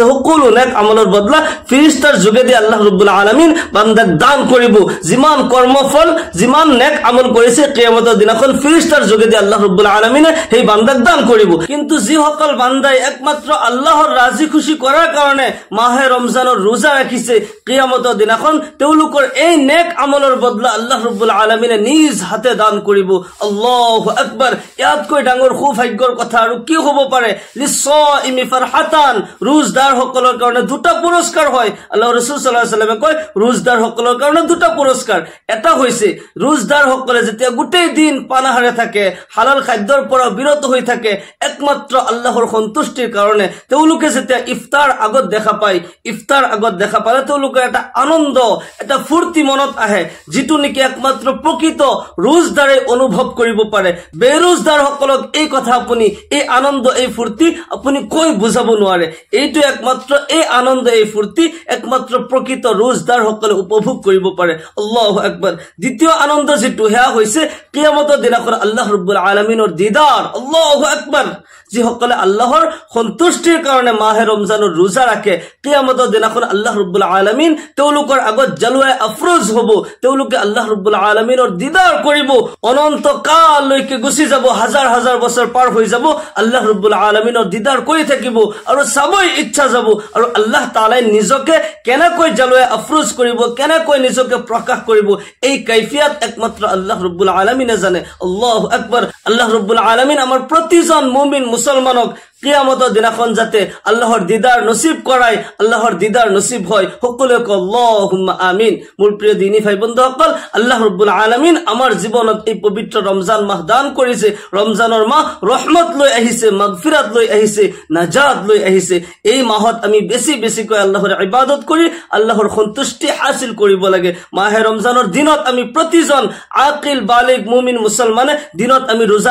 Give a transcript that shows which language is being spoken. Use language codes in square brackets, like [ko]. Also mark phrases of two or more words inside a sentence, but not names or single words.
[as] সকলো নেক আমলৰ বদলা ফেৰেশতাৰ যোগেদি [ar] الله رب العالمين [as] বান্দাক দান কৰিব যিমান কৰ্মফল যিমান নেক আমল কৰিছে কিয়ামতৰ দিনাখন ফেৰেশতাৰ যোগেদি [ar] الله رب العالمين [as] সেই বান্দাক দান কৰিব কিন্তু যিসকল বান্দাই একমাত্ৰ আল্লাহৰ ৰাজি খুশি কৰাৰ কাৰণে মাহে ৰমজানৰ ৰোজা ৰাখিছে কিয়ামতৰ দিনাখন তেওঁলোকৰ এই নেক আমলৰ বদলা [ar] الله رب العالمين [as] নিজ হাতে দান কৰিব [ar] الله أكبر [as] ইয়াতকৈ ডাঙৰ সৌভাগ্যৰ কথা আৰু কি হ'ব পাৰে [ar] للصائم فرحتان [as] ৰোজদাৰ সকলৰ কাৰণে দুটা পুৰস্কাৰ হয় আল্লাহৰ ৰাসূল [ar] صلى الله عليه وسلم [as] কয় ৰোজদাৰ সকলৰ কাৰণে দুটা পুৰস্কাৰ এটা হৈছে ৰোজদাৰ সকলে যেতিয়া গোটেই দিন পানাহাৰে থাকে হালাল খাদ্যৰ পৰা বিৰত হৈ থাকে একমাত্ৰ আল্লাহৰ সন্তুষ্টিৰ কাৰণে তেওঁলোকে যেতিয়া ইফতাৰ আগত দেখা পায় ইফতাৰ আগত দেখা পালে তেওঁলোকৰ এটা আনন্দ এটা ফুৰ্তি মনত আহে যিটো নেকি একমাত্ৰ প্ৰকৃত ৰোজদাৰে অনুভৱ কৰিব পাৰে বেৰোজদাৰ সকলক এই কথা আপুনি এই আনন্দ এই ফুৰ্তি আপুনি কৈ বুজাব নোৱাৰে এইটো একমাত্ৰ এই আনন্দ এই ফুৰ্তি একমাত্ৰ প্ৰকৃত ৰোজদাৰ সকলে উপভোগ কৰিব পাৰে [ar] الله أكبر [as] দ্বিতীয় আনন্দ যেটো হেয়া হৈছে কিয়ামতৰ দিনাখন [ar] الله رب العالمين [as] দিদাৰ [ar] الله أكبر [as] যিসকলে আল্লাহৰ সন্তুষ্টিৰ কাৰণে মাহে ৰমজানৰ ৰোজা ৰাখে কিয়ামতৰ দিনাখন [ar] الله رب العالمين [as] তেওঁলোকৰ আগত জালুৱাই আফৰোজ হ'ব তেওঁলোকে আল্লাহ [ar] رب العالمين [as] দিদাৰ কৰিব অনন্ত কাললৈকে গুচি যাব হাজাৰ হাজাৰ বছৰ পাৰ হৈ যাব [ar] الله رب العالمين [as] দিদাৰ কৰি থাকিব আৰু চাবই ইচ্ছা যাব আৰু আল্লাহ তাআলাই নিজকে কেনেকৈ জালুৱাই আফৰোজ কৰিব কেনেকৈ নিজকে প্ৰকাশ কৰিব এই কাইফিয়াত একমাত্ৰ [ar] الله رب العالمين [as] জানে [ar] الله أكبر الله رب العالمين [as] আমাৰ প্ৰতিজন মুমিন মুসলমানক কিয়ামতৰ দিনাখন যাতে আল্লাহৰ দিদাৰ নসিব কৰাই আল্লাহৰ দিদাৰ নসিব হয় সকলোকে [ar] اللهم آمين [as] মোৰ প্ৰিয় দিনী ভাই বন্ধুসকল [ar] الله رب العالمين [as] আমাৰ জীৱনত এই পবিত্ৰ ৰমজান মাহ দান কৰিছে ৰমজানৰ মাহ ৰহমত লৈ আহিছে মাগফিৰাত লৈ আহিছে নাজাত লৈ আহিছে এই মাহত আমি বেছি বেছিকৈ আল্লাহৰ ইবাদত কৰি আল্লাহৰ সন্তুষ্টি হাসিল কৰিব লাগে মাহে ৰমজানৰ দিনত আমি প্ৰতিজন আকিল বালিগ মুমিন মুসলমানে দিনত আমি ৰোজা